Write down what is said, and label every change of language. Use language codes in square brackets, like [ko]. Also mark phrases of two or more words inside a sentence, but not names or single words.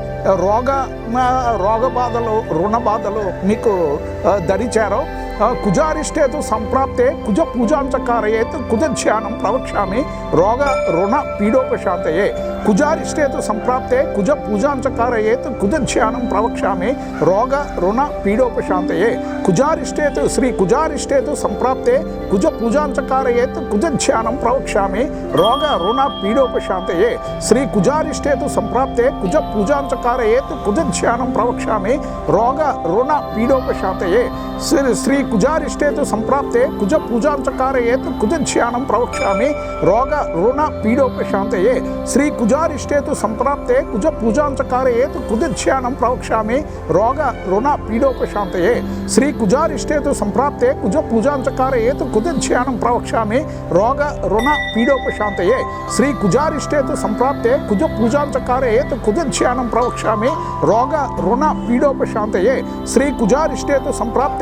[te] రోగ బాధలు రుణ బాధలు మీకు దరిచారో [sa] కుజారిష్టేతు సంప్రాప్తే కుజ పూజాంచకారయేత్ కుజధ్యానం ప్రవక్ష్యామి రోగ రుణ పీడోపశాంతయే కుజారిష్టేతు సంప్రాప్తే కుజ పూజాంచకారయేత్ కుజధ్యానం ప్రవక్ష్యామి రోగ రుణ పీడోపశాంతయే కుజారిష్టేతు శ్రీ కుజారిష్టేతు సంప్రాప్తే కుజ పూజాంచకారయేత్ కుజధ్యానం ప్రవక్ష్యామి రోగ రుణ పీడోపశాంతయే శ్రీ కుజారిష్టేతు సంప్రాప్తే కుజ పూజాంచకారయేత్ కుజధ్యానం ప్రవక్ష్యామి రోగ రుణ పీడోపశాంతయే శ్రీ కుజారిష్టేతు సంప్రాప్తే కుజ పూజాంచకారయేత్ కుజధ్యానం ప్రవక్ష్యామి రోగ రుణ పీడోపశాంతయే శ్రీ कुजारिष्टे तु संप्राप्ते कुज पूजां च कारयेत् कुजध्यानं प्रवक्ष्यामि रोग ऋण पीडोपशान्तये श्री कुजारिष्टे तु संप्राप्ते कुज पूजां च कारयेत् कुजध्यानं प्रवक्ष्यामि रोग ऋण पीडोपशान्तये श्री कुजारिष्टे तु संप्राप्ते कुज पूजां च कारयेत् कुजध्यानं प्रवक्ष्यामि रोग ऋण पीडोपशान्तये श्री कुजारिष्टे तु संप्राप्ते